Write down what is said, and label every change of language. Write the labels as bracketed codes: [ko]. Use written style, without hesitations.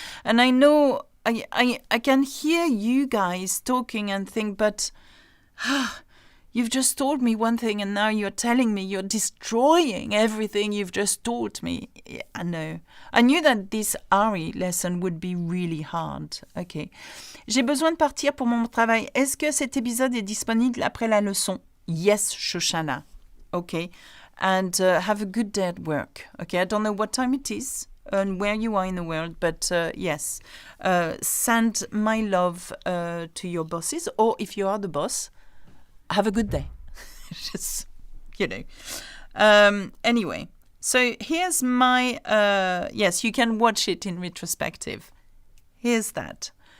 [en] And I know I can hear you guys talking and think, but you've just told me one thing and now you're telling me you're destroying everything you've just taught me. Yeah, I know. I knew that this ARI lesson would be really hard. Okay. [fr] J'ai besoin de partir pour mon travail. Est-ce que cet épisode est disponible après la leçon? [en] Yes, Shoshana. Okay. And have a good day at work. Okay. I don't know what time it is and where you are in the world, but yes. Send my love to your bosses, or if you are the boss, have a good day. Just, you know. Anyway, so here's my, yes, you can watch it in retrospective. Here's that.